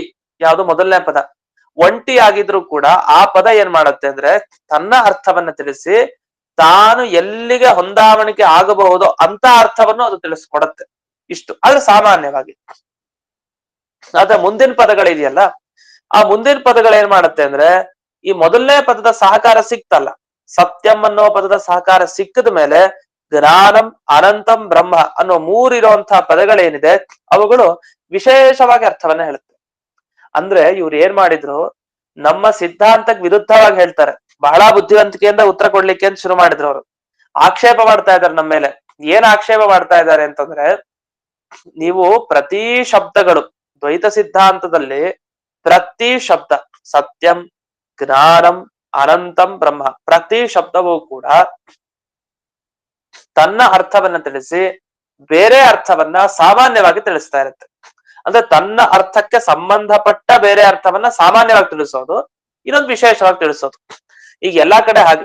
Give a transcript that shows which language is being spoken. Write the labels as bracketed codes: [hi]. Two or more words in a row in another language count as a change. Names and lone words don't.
[kn] ಯಾವುದು ಮೊದಲನೇ ಪದ ಒಂಟಿ ಆಗಿದ್ರು ಕೂಡ ಆ ಪದ ಏನ್ ಮಾಡುತ್ತೆ ಅಂದ್ರೆ ತನ್ನ ಅರ್ಥವನ್ನ ತಿಳಿಸಿ ತಾನು ಎಲ್ಲಿಗೆ ಹೊಂದಾವಣಿಕೆ ಆಗಬಹುದೋ ಅಂತ ಅರ್ಥವನ್ನು ಅದು ತಿಳಿಸ್ಕೊಡತ್ತೆ. ಇಷ್ಟು ಆದ್ರೆ ಸಾಮಾನ್ಯವಾಗಿ. ಆದ್ರೆ ಮುಂದಿನ ಪದಗಳಿದೆಯಲ್ಲ, ಆ ಮುಂದಿನ ಪದಗಳು ಏನ್ ಮಾಡುತ್ತೆ ಅಂದ್ರೆ, ಈ ಮೊದಲನೇ ಪದದ ಸಹಕಾರ ಸಿಕ್ತಲ್ಲ, ಸತ್ಯಂ ಅನ್ನೋ ಪದದ ಸಹಕಾರ ಸಿಕ್ಕದ ಮೇಲೆ [sa] ಜ್ಞಾನಂ ಅನಂತಂ ಬ್ರಹ್ಮ [kn] ಅನ್ನೋ ಮೂರಿರುವಂತಹ ಪದಗಳೇನಿದೆ ಅವುಗಳು ವಿಶೇಷವಾಗಿ ಅರ್ಥವನ್ನ ಹೇಳುತ್ತೆ. ಅಂದ್ರೆ ಇವ್ರು ಏನ್ ಮಾಡಿದ್ರು, ನಮ್ಮ ಸಿದ್ಧಾಂತಕ್ಕೆ ವಿರುದ್ಧವಾಗಿ ಹೇಳ್ತಾರೆ. ಬಹಳ ಬುದ್ಧಿವಂತಿಕೆಯಿಂದ ಉತ್ತರ ಕೊಡ್ಲಿಕ್ಕೆ ಅಂತ ಶುರು ಮಾಡಿದ್ರು ಅವರು. ಆಕ್ಷೇಪ ಮಾಡ್ತಾ ಇದ್ದಾರೆ ನಮ್ಮ ಮೇಲೆ. ಏನ್ ಆಕ್ಷೇಪ ಮಾಡ್ತಾ ಇದ್ದಾರೆ ಅಂತಂದ್ರೆ, ನೀವು ಪ್ರತಿ ಶಬ್ದಗಳು ದ್ವೈತ ಸಿದ್ಧಾಂತದಲ್ಲಿ ಪ್ರತಿ ಶಬ್ದ [sa] ಸತ್ಯಂ, ಜ್ಞಾನಂ, ಅನಂತಂ ಬ್ರಹ್ಮ [kn] ಪ್ರತಿ ಶಬ್ದವೂ ಕೂಡ ತನ್ನ ಅರ್ಥವನ್ನ ತಿಳಿಸಿ ಬೇರೆ ಅರ್ಥವನ್ನ ಸಾಮಾನ್ಯವಾಗಿ ತಿಳಿಸ್ತಾ ಇರುತ್ತೆ. ಅಂದ್ರೆ ತನ್ನ ಅರ್ಥಕ್ಕೆ ಸಂಬಂಧಪಟ್ಟ ಬೇರೆ ಅರ್ಥವನ್ನ ಸಾಮಾನ್ಯವಾಗಿ ತಿಳಿಸೋದು, ಇನ್ನೊಂದು ವಿಶೇಷವಾಗಿ ತಿಳಿಸೋದು. ಈಗ ಎಲ್ಲಾ ಕಡೆ ಹಾಗೆ.